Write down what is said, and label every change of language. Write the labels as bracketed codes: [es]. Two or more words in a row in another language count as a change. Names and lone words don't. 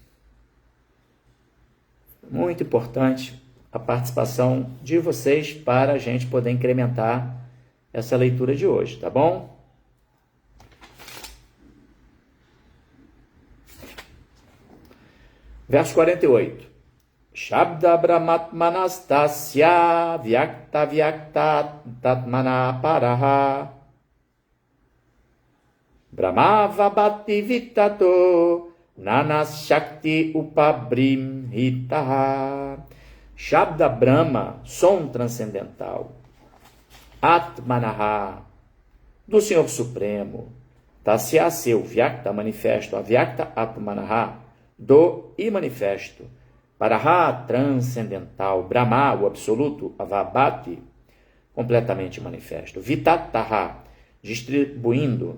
[pt] Muito importante a participação de vocês para a gente poder incrementar essa leitura de hoje, tá bom? Verso 48. [sa] Shabda brahmatmanastasya vyakta vyakta tatmana paraha Brahmava bhakti vitato nanas shakti upabrim hitaha. Shabda Brahma, [pt] som transcendental. [sa] Atmanaha, [pt] do Senhor Supremo. Tasya, seu, [sa] Vyakta, manifesto. Avyakta Atmanaha, [pt] do e manifesto. Paraha, transcendental. Brahma, o absoluto. Avabhati, completamente manifesto. Vitataha, distribuindo.